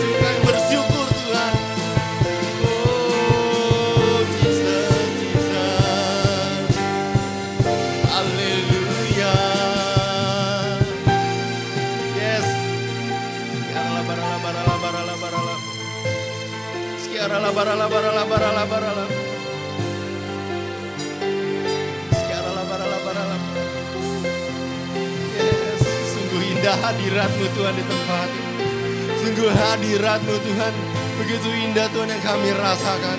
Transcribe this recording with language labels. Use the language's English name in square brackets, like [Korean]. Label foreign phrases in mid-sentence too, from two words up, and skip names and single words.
[Indonesian] Kami bersyukur, Tuhan. Oh, Jesus, Jesus. Haleluya. Yes. Sekiara labara. Yes, sungguh indah hadirat-Mu Tuhan di tempat ini. Sungguh hadirat-Mu Tuhan, begitu indah Tuhan yang kami rasakan.